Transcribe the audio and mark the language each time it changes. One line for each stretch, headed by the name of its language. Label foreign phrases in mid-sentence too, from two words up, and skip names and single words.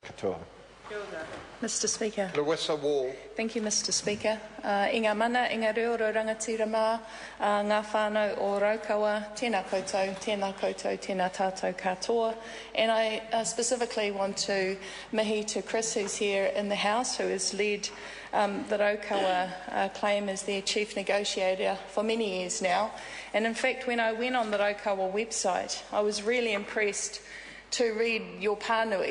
English: katoa. Mr Speaker. Lewisa Wall. Thank you, Mr Speaker.
Māori: Inga mana, inga reo rangatira mā, ngā whānau o Raukawa, tēnā koutou, tēnā tātou katoa.
English: And I specifically want to mihi to Chris, who's here in the House, who has led the Raukawa claim as their chief negotiator for many years now. And in fact, when I went on the Raukawa website, I was really impressed to read your pānui.